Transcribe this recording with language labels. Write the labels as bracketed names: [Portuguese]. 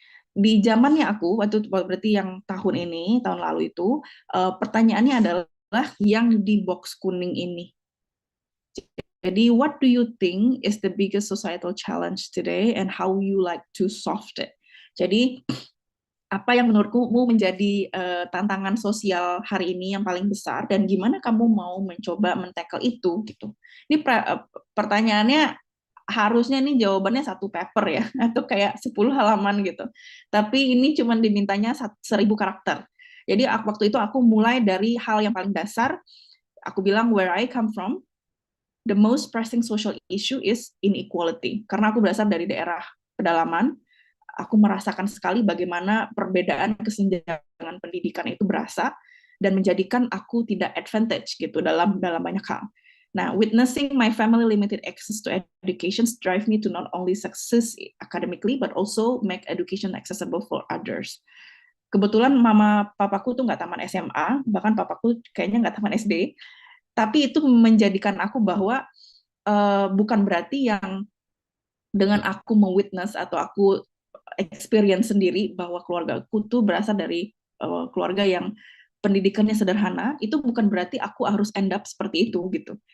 [Indonesian] di zamannya aku waktu berarti yang tahun ini, tahun lalu itu, pertanyaannya adalah yang di box kuning ini. Jadi, [English] what do you think is the biggest societal challenge today and how you like to solve it? [Indonesian] Jadi, apa yang menurutmu menjadi tantangan sosial hari ini yang paling besar dan gimana kamu mau mencoba men-tackle itu gitu. Ini pertanyaannya harusnya nih jawabannya satu paper ya atau kayak 10 halaman gitu. Tapi ini cuma dimintanya 1.000 karakter. Jadi waktu itu aku mulai dari hal yang paling dasar. Aku bilang [English] where I come from, the most pressing social issue is inequality. [Indonesian] Karena aku berasal dari daerah pedalaman, aku merasakan sekali bagaimana perbedaan kesenjangan pendidikan itu berasa dan menjadikan aku tidak advantage gitu dalam banyak hal. Nah, [English] witnessing my family limited access to education drive me to not only success academically but also make education accessible for others. [Indonesian] Kebetulan mama papaku tuh nggak taman SMA, bahkan papaku kayaknya nggak taman SD, tapi itu menjadikan aku bahwa bukan berarti yang dengan aku mewitness atau aku experience sendiri bahwa keluarga aku tuh berasal dari keluarga yang pendidikannya sederhana, itu bukan berarti aku harus end up seperti itu gitu.